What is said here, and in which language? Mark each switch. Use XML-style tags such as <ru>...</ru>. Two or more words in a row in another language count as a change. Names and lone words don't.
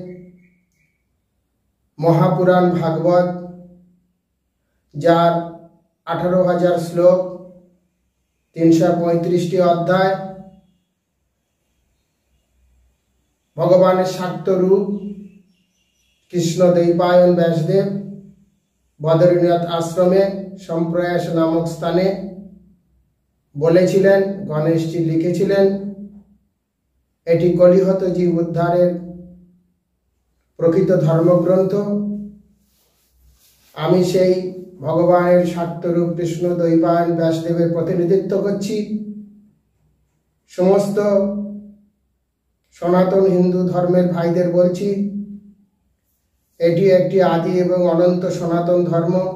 <bn>মহাপুরাণ ভাগবত যার 18,000 শ্লোক 335টি অধ্যায় ভগবান শাক্ত রূপ কৃষ্ণ দ্বৈপায়ন ব্যাসদেব বদ্রীনাথ আশ্রমে সম্প্রয়াস নামক স্থানে বলেছিলেন। গণেশজী লিখেছিলেন এটি কলিহত জীব উদ্ধারের প্রকৃত ধর্মগ্রন্থ। আমি সেই ভগবানের শাক্তরূপ কৃষ্ণ দ্বৈপায়ন ব্যাসদেবের প্রতিনিধিত্ব করছি। সমস্ত সনাতন হিন্দু ধর্মের ভাইদের বলছি এটি একটি আদি এবং অনন্ত সনাতন ধর্ম।</bn>